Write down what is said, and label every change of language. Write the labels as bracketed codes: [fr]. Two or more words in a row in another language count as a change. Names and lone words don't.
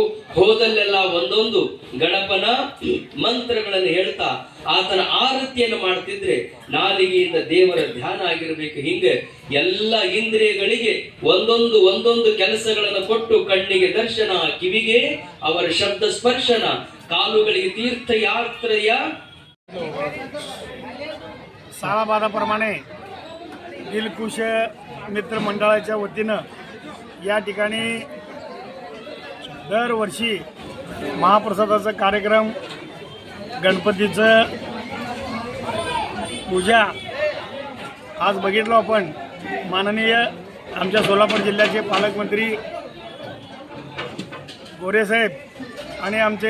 [kn] ಹೋದಲ್ಲೆಲ್ಲ ಒಂದೊಂದು ಗಣಪನ ಮಂತ್ರಗಳನ್ನು ಹೇಳ್ತಾ ಆತನ ಆರತಿಯನ್ನು ಮಾಡ್ತಿದ್ರೆ ನಾಲಿಗೆಯಿಂದ ದೇವರ ಧ್ಯಾನ ಆಗಿರ್ಬೇಕು। ಹಿಂಗೆ ಎಲ್ಲ ಇಂದ್ರಿಯಗಳಿಗೆ ಒಂದೊಂದು ಕೆಲಸಗಳನ್ನು ಕೊಟ್ಟು, ಕಣ್ಣಿಗೆ ದರ್ಶನ, ಕಿವಿಗೆ ಅವರ ಶಬ್ದ ಸ್ಪರ್ಶನ, ಕಾಲುಗಳಿಗೆ ತೀರ್ಥಯಾತ್ರೆಯ [mr] साळाबादाप्रमाणे दिलखुश मित्र मंडळाच्या वतीनं या ठिकाणी दरवर्षी महाप्रसादाचा कार्यक्रम, गणपतीचं पूजा आज बघितलो आपण। माननीय आमच्या सोलापूर जिल्ह्याचे पालकमंत्री गोरे साहेब आणि आमचे